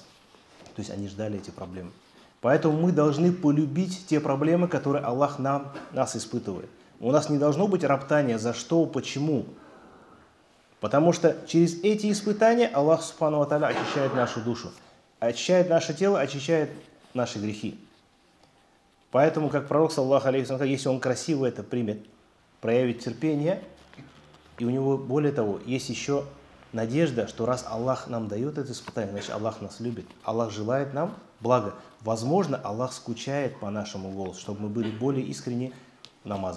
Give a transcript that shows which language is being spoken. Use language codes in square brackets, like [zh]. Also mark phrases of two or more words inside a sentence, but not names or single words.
[ru] То есть они ждали эти проблемы. Поэтому мы должны полюбить те проблемы, которые Аллах нас испытывает. У нас не должно быть роптания за что, почему. Потому что через эти испытания Аллах [ar] سبحانه وتعالى [ru] очищает нашу душу, очищает наше тело, очищает наши грехи. Поэтому, как пророк, [ar] صلى الله عليه وسلم, [ru] если он красиво это примет, проявит терпение, и у него, более того, есть еще надежда, что раз Аллах нам дает это испытание, значит Аллах нас любит, Аллах желает нам блага. Возможно, Аллах скучает по нашему голосу, чтобы мы были более искренни в намазах.